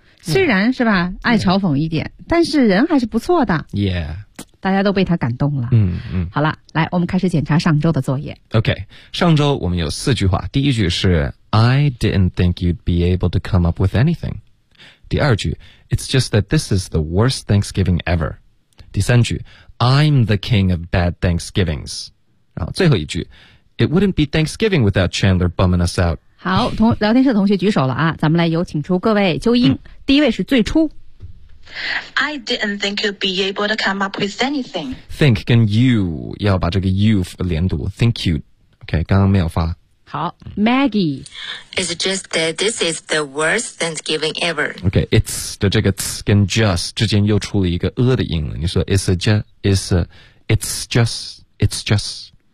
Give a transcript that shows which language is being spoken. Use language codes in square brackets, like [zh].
[zh] 虽然是吧，爱嘲讽一点， [en] yeah. [zh] 但是人还是不错的。 [en] Yeah, [zh] 大家都被他感动了。好啦，来，我们开始检查上周的作业。 [en] Okay, [zh] 上周我们有四句话。第一句是 [en] I didn't think you'd be able to come up with anything. [zh] 第二句 [en] It's just that this is the worst Thanksgiving ever. [zh] 第三句。 [en] I'm the king of bad Thanksgivings. [zh] 然后最后一句 [en] It wouldn't be Thanksgiving without Chandler bumming us out. [zh] 好，聊天室的同学举手了啊，咱们来有请出各位纠音。第一位是最初。 [en] I didn't think you'd be able to come up with anything. [zh] Think 跟 you, 要把这个 you 连读 [en] Think you. OK, [zh] 刚刚没有发。好 Maggie. [en] It's just that this is the worst Thanksgiving ever. [zh] OK, it's 的这个 t's 跟 just 之间又出了一个 a 的音了。你说 [en] it's a just,It's just.